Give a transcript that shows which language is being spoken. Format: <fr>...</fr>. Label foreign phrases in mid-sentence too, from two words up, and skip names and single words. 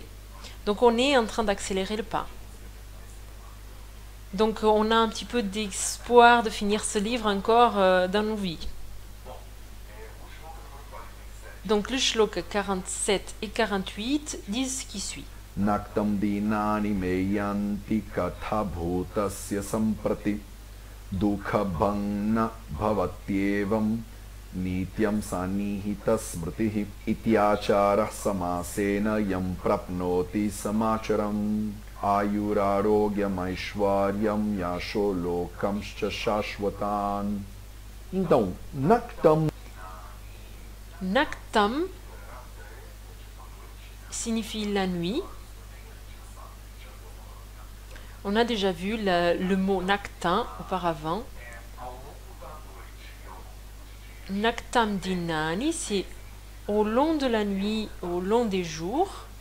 <fr>Donc on est en train d'accélérer le pas. Donc on a un petit peu d'espoir de finir ce livre encore dans nos vies. Donc le shloka 47 et 48 disent ce qui suit.</fr> <sa>Naktam dinani meyanti katha bhutasya samprati Dukha bhangna bhavatyevam nityam sanihita smritihi ityacharah samasena yam prapnoti samacharam ayurarogyam aishwaryam yasho lokamscha shashvatan.</sa> <pt>Então, Naktam.</pt> <fr>Naktam signifie la nuit. On a déjà vu le mot Naktam auparavant.</fr> <sa>Naktam Dinani,</sa> <fr>c'est au long de la nuit, au long des jours.</fr>